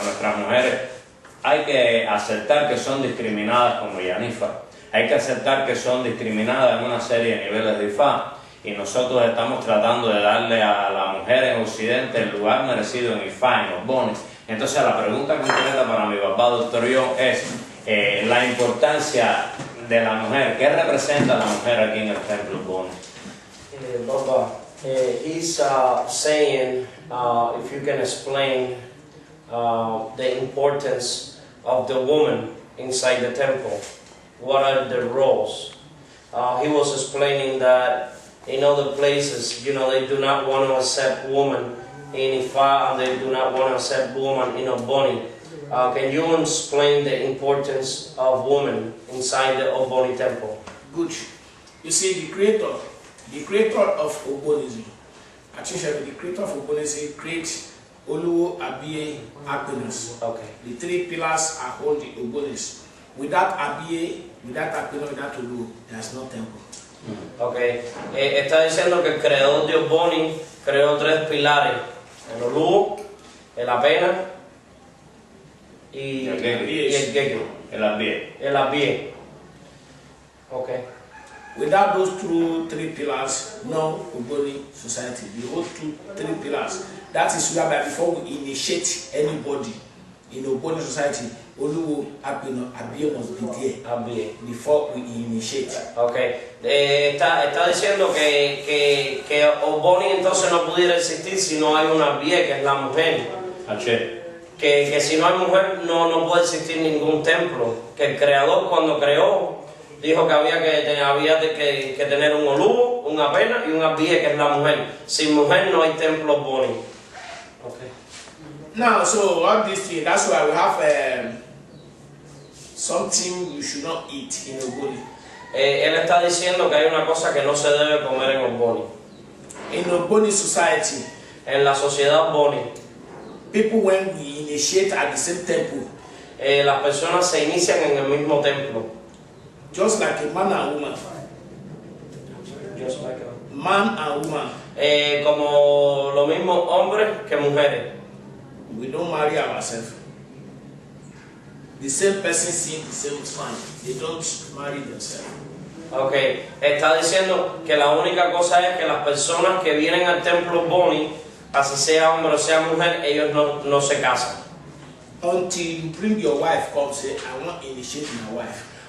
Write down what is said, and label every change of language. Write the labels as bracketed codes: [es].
[es] Nuestras mujeres hay que aceptar que son discriminadas como Iyanifa, hay que aceptar que son discriminadas en una serie de niveles de IFA, y nosotros estamos tratando de darle a la mujer en Occidente el lugar merecido en IFA, en Ogboni. Entonces la pregunta concreta para mi papá, Dr. John, es la importancia de la mujer. ¿Qué representa la mujer aquí en el templo Ogboni? [en] Baba, he's saying, if you can explain the importance of the woman inside the temple. What are the roles? He was explaining that in other places, they do not want to accept women in Ifa, and they do not want to accept women in Ogboni. Can you explain the importance of women inside the Ogboni temple? Good. You see, the creator of Ogbonism, actually the creator of Ogbonism creates Oluwo, Abiye, Akpenos. Okay. The three pillars are all the Ogbonis. Without Abiye, without Akpenos, without Oluwo, there is no temple. [es] Okay. Está diciendo que el creador de Ogboni creó 3 pilares: el oluo, el apena y el gegeo. El abie. El abie. Okay. [en] Without those 3 pillars, no Ogboni society. The whole 3 pillars. That is whereby before we initiate anybody in Ogboni society, Oluwo, Apeno, Abie must be there Abie. before we initiate. Okay. [es] Está diciendo que Ogboni entonces no pudiera existir si no hay una abie, que es la mujer. H. Que si no hay mujer no puede existir ningún templo. Que el creador cuando creó dijo que había que tener un oluo, una apena y un abie, que es la mujer. Sin mujer no hay templo Ogboni. Okay. [en] Now, so all these things, that's why we have something you should not eat in Ogboni. [es] Él está diciendo que hay una cosa que no se debe comer en Ogboni. [en] In Ogboni society, [es] En la sociedad Ogboni, [en] people when we initiate at the same temple, [es] las personas se inician en el mismo templo. [en] just like a man and woman. Just like a- Man and woman. [es] Como lo mismo hombres que mujeres. [en] We don't marry ourselves. The same person seeing the same fine. They don't marry themselves. Okay. [es] Está diciendo que la única cosa es que las personas que vienen al templo Ogboni, así sea hombre o sea mujer, ellos no se casan. [en] Until you bring your wife, come say, I want to initiate my wife.